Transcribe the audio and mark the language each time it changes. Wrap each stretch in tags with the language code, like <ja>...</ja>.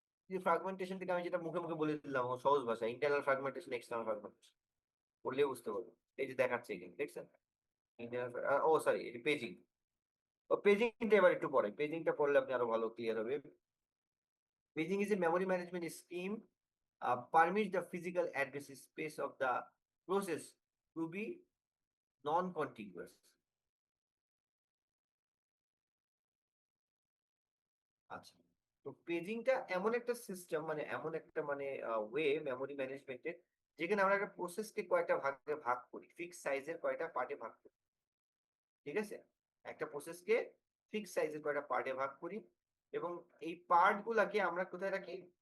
<bn>যে ফ্রাগমেন্টেশন থেকে আমি যেটা মুখে মুখে বলে দিলাম ও সহজ ভাষা, ইন্টারনাল ফ্রাগমেন্টেশন, এক্সটার্নাল ফ্রাগমেন্টেশন বললেই বুঝতে পারবে। এই যে দেখাচ্ছে এখানে, দেখছেন? ইন্টারনাল, ও সরি, এটি পেজিং। ও পেজিংটা এবার একটু পরে, পেজিংটা পড়লে আপনি আরো ভালো ক্লিয়ার হবে।</bn> <en>Paging is a memory management scheme, permits the physical address space of the process to be non-contiguous.</en> <bn>আচ্ছা, তো পেজিংটা এমন একটা সিস্টেম, মানে এমন একটা মানে ওয়ে মেমোরি ম্যানেজমেন্টের, যেখানে আমরা একটা প্রসেসকে কয়েকটা ভাগে ভাগ করি, ফিক্স সাইজের কয়টা পার্টে ভাগ করি। ঠিক আছে, একটা প্রসেসকে ফিক্স সাইজের কয়টা পার্টে ভাগ করি, এবং এই পার্ট গুলাকে আমরা কোথায় রাখি?</bn>